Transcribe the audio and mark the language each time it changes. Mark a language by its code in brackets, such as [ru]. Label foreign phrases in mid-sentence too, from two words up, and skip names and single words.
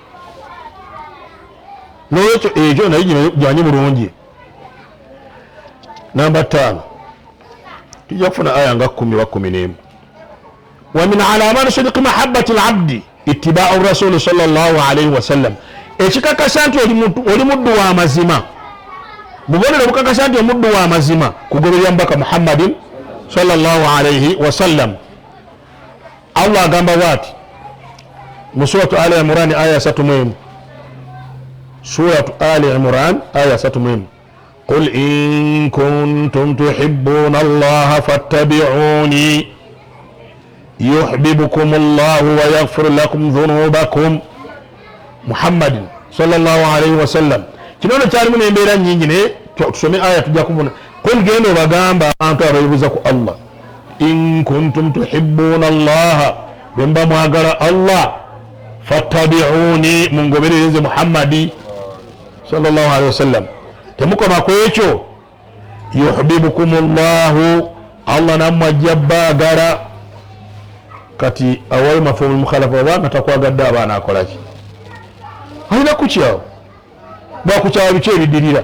[lg] n'olwekyo ekyo naye gyanyi bulungi namba 5 tujja kufuna aya nga 10 wa 11 [ar] ومن علامات صدق محبة العبد اتباع الرسول صلى الله عليه وسلم [lg] ekikakasa nti oli muddu wa mazima bubonero bukakasa nti omuddu wa mazima kugoberera mbaka [ar] Muhammadin صلى الله عليه وسلم Allah [lg] agamba wati mu [ar] suratu Ali Imran aya 3 suratu Ali Imran aya 3 قل إن كنتم تحبون الله فاتبعوني يحببكم الله ويغفر لكم ذنوبكم محمد صلى الله عليه وسلم. [lg] Kino kyalimu n'embeera nnyingi naye tusome aya tujja kubona. Qul genda obagamba abantu abeebuuza ku Allah, [ar] إن كنتم تحبون الله, [lg] bwe mba mwagala Allah, fattabi'uni, mungoberereze muhammadi [ar] صلى الله عليه وسلم. [lg] Temukoma ku ekyo, [ar] يحببكم الله, [lg] Allah nammwe ajja baagala. Kati awali [ar] مفهوم مخالفة [lg] oba nga takwagadde abaana akolaki? Alina kukyawo bwakukyawa biki ebidirira?